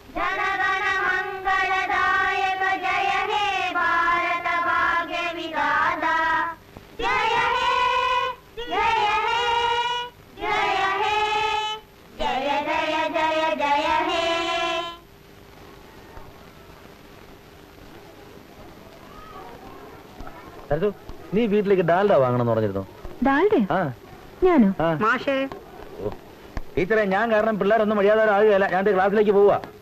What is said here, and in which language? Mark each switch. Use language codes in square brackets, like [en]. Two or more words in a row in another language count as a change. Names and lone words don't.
[bn] জনগণ মঙ্গলদায়ক জয় হে ভারত ভাগ্য বিধাতা জয় হে জয় হে জয় হে জয় জয় জয় জয় হে. [ml] നീ വീട്ടിലേക്ക് ഡാൽഡ വാങ്ങണമെന്ന് പറഞ്ഞിരുന്നു. ഞാനോ? മാഷേ ടീച്ചറെ, ഞാൻ കാരണം പിള്ളേരൊന്നും മര്യാദ ആകുകയല്ല. ഞാൻ ക്ലാസ്സിലേക്ക് പോവാ.